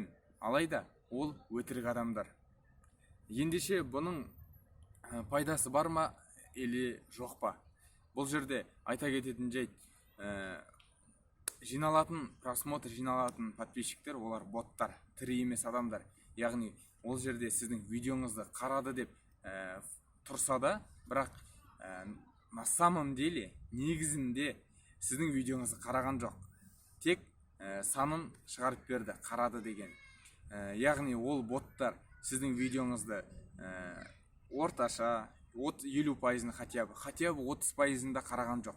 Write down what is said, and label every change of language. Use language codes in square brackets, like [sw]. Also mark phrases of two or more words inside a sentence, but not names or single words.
[kk] Алайда ол өтірік адамдар. Ендеше бұның пайдасы бар ма, или жоқ па? Бұл жерде айта кететін жайт, жиналатын просмотр, жиналатын подписчиктер, олар боттар, тірі емес адамдар. Яғни ол жерде сіздің видеоңызды қарады деп тұрса да, бірақ [ru] на самом деле [kk] негізінде сіздің видеоңызды қараған жоқ. Тек санын шығарып берді, қарады деген. Яғни ол боттар сіздің видеоңызды орташа 50%-ны [ru] хотя бы [kk] 30%-ында қараған жоқ.